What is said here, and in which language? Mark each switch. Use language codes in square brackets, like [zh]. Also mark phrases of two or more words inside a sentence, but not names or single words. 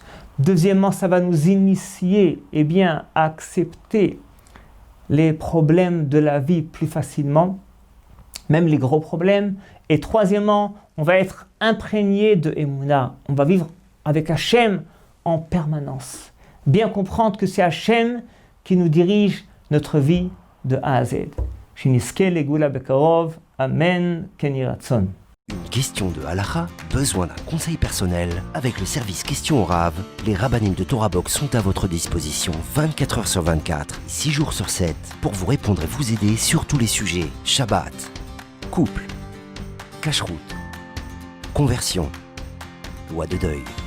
[fr] Deuxièmement, ça va nous initier, eh bien, à accepter les problèmes de la vie plus facilement, même les gros problèmes. Et troisièmement, on va être imprégné de Emouna. On va vivre avec Hachem en permanence. Bien comprendre que c'est Hachem qui nous dirige notre vie de A à Z. [he] שנזכה לגאולה בקרוב, אמן, כן יהי רצון. [fr] Une question de halakha, besoin d'un conseil personnel? Avec le service Question au Rav, les rabbinim de Torah Box sont à votre disposition 24 heures sur 24, 6 jours sur 7, pour vous répondre et vous aider sur tous les sujets. Shabbat, couple, cacheroute, conversion, loi de deuil.